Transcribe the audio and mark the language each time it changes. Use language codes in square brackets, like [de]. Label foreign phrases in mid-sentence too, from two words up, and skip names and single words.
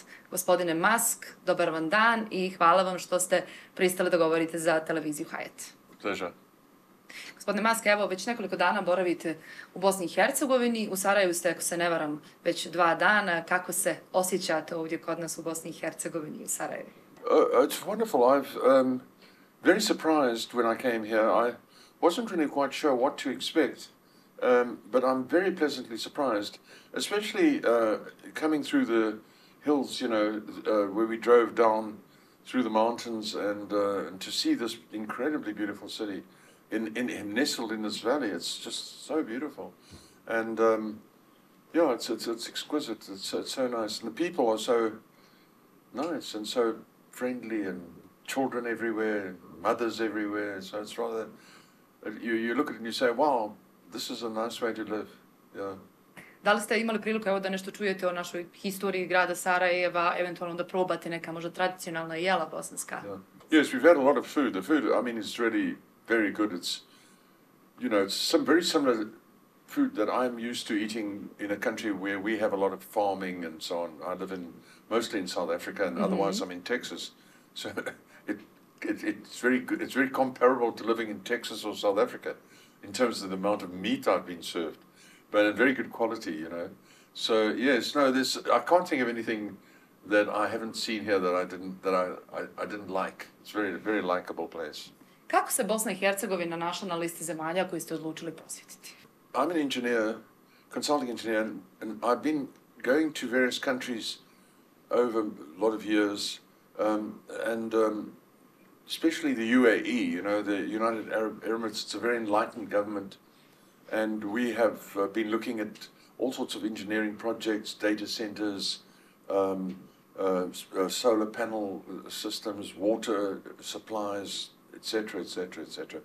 [bs] Gospodine Musk, dobar vam dan i hvala vam što ste pristali da govorite za televiziju Hayat. [en] Pleasure. [bs] Gospodine Musk, evo već nekoliko dana boravite u Bosni i Hercegovini, u Sarajevu ste, ako se ne varam, već 2 dana. Kako se osjećate ovdje kod nas u Bosni i Hercegovini i u Sarajevu? [en] It's wonderful. I'm very surprised when I came here. I wasn't really quite sure what to expect, but I'm very pleasantly surprised, especially coming through the hills, you know, where we drove down through the mountains and to see this incredibly beautiful city nestled in this valley. It's just so beautiful. And yeah, it's exquisite. It's so nice. And the people are so nice and so friendly, and children everywhere, mothers everywhere. So it's rather, you look at it and you say, wow, this is a nice way to live. Yeah. [bs] Da li ste imali priliku evo da nešto čujete o našoj historiji grada Sarajeva, eventualno da probate neka možda tradicionalna jela bosanska? [en] Yeah. Yes, we've had a lot of food. The food, I mean, is really very good. It's, you know, it's some very similar food that I'm used to eating in a country where we have a lot of farming and so on. I live mostly in South Africa, and otherwise I'm in Texas. So it's very good. It's very comparable to living in Texas or South Africa in terms of the amount of meat I've been served, but in very good quality, you know. So yes, no, I can't think of anything that I haven't seen here that I didn't like. It's very likable place. [bs] Kako se Bosna i Hercegovina našla na listi zemalja koji ste odlučili posjetiti? [en] I'm an engineer, consulting engineer, and I've been going to various countries over a lot of years, and especially the UAE, you know, the United Arab Emirates. It's a very enlightened government, and we have been looking at all sorts of engineering projects, data centers, solar panel systems, water supplies, etc., etc., etc.